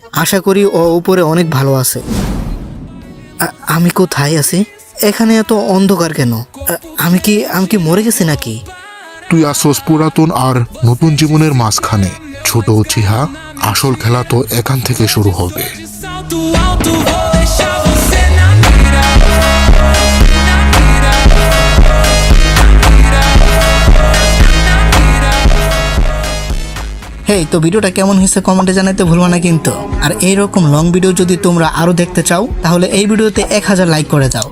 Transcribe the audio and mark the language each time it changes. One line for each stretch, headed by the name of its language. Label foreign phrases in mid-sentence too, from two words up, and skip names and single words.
Bangla: আশা করি ও উপরে অনেক ভালো আছে। আমি কোথায় আছি? এখানে এত অন্ধকার কেন? আমি কি মরে গেছি নাকি? তুই আসস পুরাতন আর নতুন জীবনের মাঝখানে। ছোট চিহা, আসল খেলা তো এখান থেকে শুরু হবে।
Portuguese: Alto, alto, vou deixar você na mira.
Bangla: হেই, তো ভিডিওটা কেমন হয়েছে কমেন্টে জানাতে ভুলবো না কিন্তু। আর এইরকম লং ভিডিও যদি তোমরা আরো দেখতে চাও তাহলে এই ভিডিওতে 1000 লাইক করে দাও।